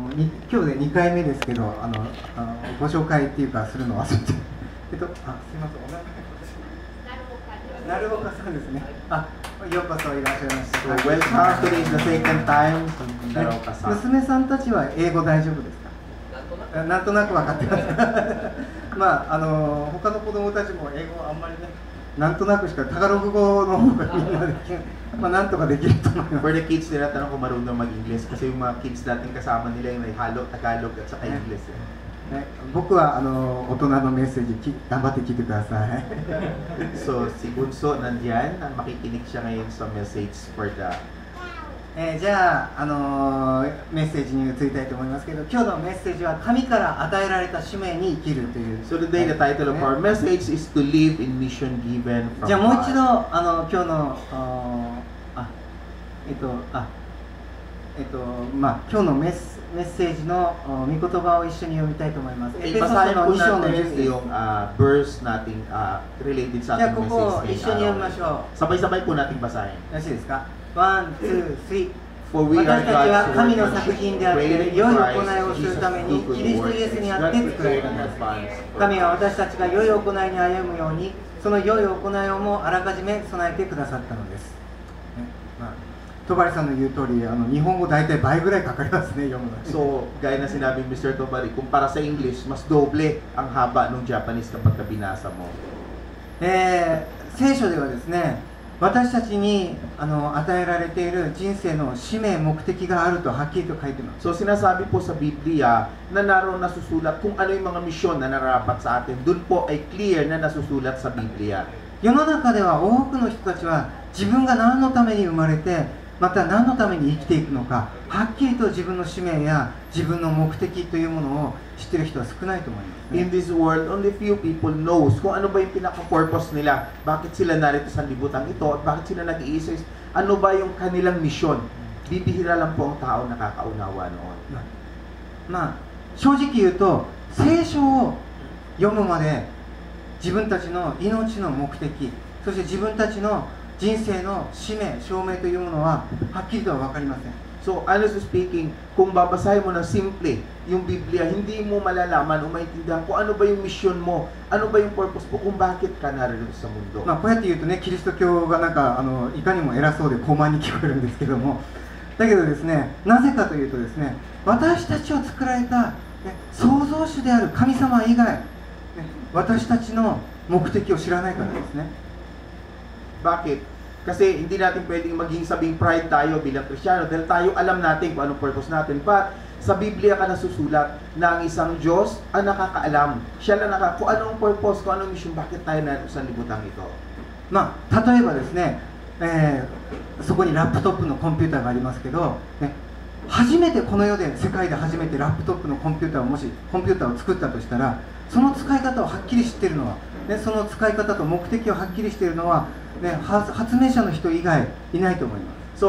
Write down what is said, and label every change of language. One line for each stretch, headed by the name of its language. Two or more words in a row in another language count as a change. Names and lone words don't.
Japanese: 今日で2回目ですけど、ご紹介っていうかするの忘れて、すいません、お名前なるおかさんですね。ようこそいらっしゃいました。
English: Welcome to the second time.
Japanese: なるおかさん。娘さんたちは英語大丈夫ですか？なんとなく分かってます。まあ他の子供たちも英語あんまりね、なんとなくしかタガログ語の方がみんなできない。まあなんとかできると思います。
English: For the kids,
Filipino: tinatanong kung marunong mag-English kasi yung mga kids natin kasama nila yung may halo Tagalog at saka English.
Japanese: 僕は大人のメッセージ頑張って聞いてください。
Filipino: So si Bunso nandiyan, makikinig siya ngayon sa
English: message for the
Japanese: じゃあ、メッセージに移りたいと思いますけど、今日のメッセージは神から与えられた使命に生きるという。
English: So today the title of our message is to live in mission given from God.
Japanese: じゃあもう一度今日の今日のメッセージの御言葉を一緒に読みたいと思います。エペソ書の2章の10節。
Filipino: yung verse nating related sa ating message.
Japanese: じゃあここを一緒に読みましょう。
Filipino: Sabay-sabay po nating basahin.
Japanese: よろしいですか？ 1, 2, 3。 私
English: For we
Japanese: た
English: are
Japanese: ちは
English: God's
Japanese: 神の作品であって
English: workmanship,
Japanese: 良い
English: created
Japanese: 行いを
English: in
Japanese: する
English: Christ
Japanese: ために
English: Jesus
Japanese: キリストイエスにあって作られたのです。神は私たちが良い行いに歩むようにその良い行いをもあらかじめ備えてくださったのです。戸張さんの言う通り日本語大体倍ぐらいかかりますね、読むのに。
Filipino: So, gaya na sinabi ni Mr. Tobari, kumpara sa English, mas doble ang haba ng Japanese kapag binasa mo.
Japanese: 聖書ではですね、私たちに与えられている人生の使命目的があるとはっきりと書いてます。
Filipino: So, sinasabi po sa Biblia na naroon nasusulat kung ano yung mga misyon na narapat sa atin. Doon po ay clear na nasusulat sa Biblia.
Japanese: 世の中では多くの人たちは自分が何のために生まれてまた何のために生きていくのか、はっきりと自分の使命や自分の目的というものを知っている人は少ないと思います、ね。
English: In this world, only few people knows
Filipino: kung ano ba yung pinaka-purpose nila, bakit sila narito sa libutan ito, at bakit sila nag-iisa, ano ba yung kanilang misyon. Bibihira lang po ang tao nakakaunawa noon.
Japanese: まあ正直言うと聖書を読むまで自分たちの命の目的、そして自分たちの人生の使命、証明というものははっきりとは分かりません。
English: So, honestly speaking,
Filipino: kung babasahin mo ng simple yung Biblia, hindi mo malalaman o maintindihan kung ano ba yung mission mo, ano ba yung purpose mo, kung bakit ka narito sa mundo.
Japanese: こうやって言うとね、キリスト教がなんかいかにも偉そうで高慢に聞こえるんですけども、だけどですね、なぜかというとですね、私たちを作られた、創造主である神様以外、私たちの目的を知らないからですね。
Filipino: Bakit? Kasi hindi natin pwedeng maging sabing pride tayo bilang Kristiyano dahil tayo alam natin kung anong purpose natin. But sa Biblia ka nasusulat na ang isang Diyos ang nakakaalam. Siya lang kung anong purpose, kung anong mission, bakit tayo narito sa libutan ito.
Japanese: まあ例えばですね、そこにラップトップのコンピューターがありますけど、初めてこの世で世界で初めてラップトップのコンピューターを作ったとしたら、その使い方をはっきり知っているのは、その使い方と目的をはっきりしているのは、発明者の人以外いないと思います。